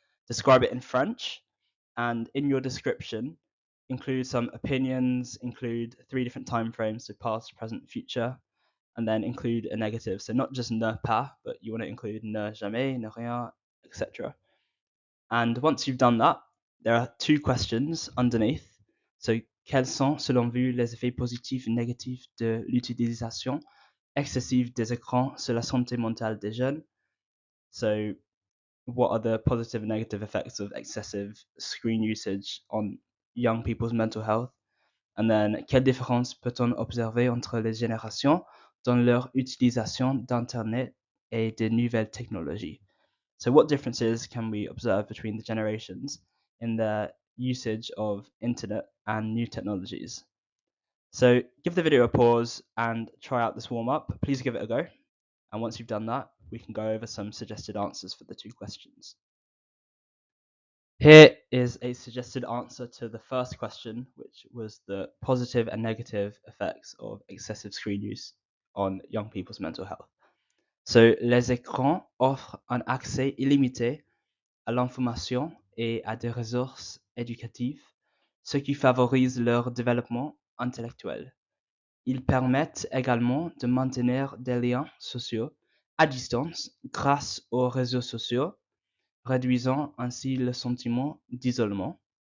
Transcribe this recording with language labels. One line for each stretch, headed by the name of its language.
English: Describe it in French, and in your description, include some opinions, include 3 different time frames, so past, present, future, and then include a negative. So not just ne pas, but you want to include ne jamais, ne rien, etc. And once you've done that, there are 2 questions underneath.
French: So, quels sont, selon vous, les effets positifs et négatifs de l'utilisation excessive des écrans sur la santé mentale des jeunes?
English: So, what are the positive and negative effects of excessive screen usage on young people's mental health?
French: And then, quelle différence peut-on observer entre les générations dans leur utilisation d'Internet et des nouvelles technologies?
English: So what differences can we observe between the generations in their usage of internet and new technologies? So give the video a pause and try out this warm-up. Please give it a go. And once you've done that, we can go over some suggested answers for the 2 questions. Here is a suggested answer to the first question, which was the positive and negative effects of excessive screen use on young people's mental health.
French: So, les écrans offrent un accès illimité à l'information et à des ressources éducatives, ce qui favorise leur développement intellectuel. Ils permettent également de maintenir des liens sociaux à distance grâce aux réseaux sociaux, réduisant ainsi le sentiment d'isolement.